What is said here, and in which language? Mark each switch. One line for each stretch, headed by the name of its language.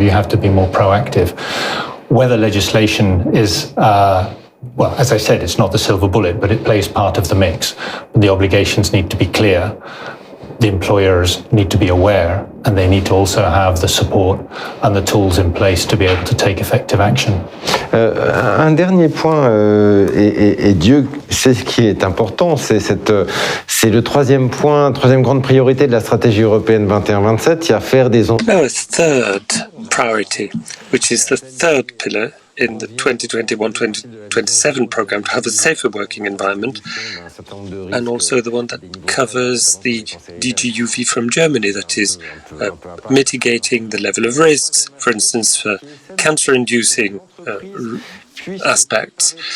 English: You have to be more proactive. Whether legislation is, well, as I said, it's not the silver bullet, but it plays part of the mix. The obligations need to be clear. The employers need to be aware, and they need to also have the support and the tools in place to be able to take effective action.
French: Un dernier point, et Dieu sait ce qui est important, c'est le troisième point, troisième grande priorité de la stratégie européenne 21-27, il y a faire des...
English: A third priority, which is the third pillar in the 2021-2027 program, to have a safer working environment, and also the one that covers the DG UV from Germany, that is mitigating the level of risks, for instance, for cancer-inducing aspects.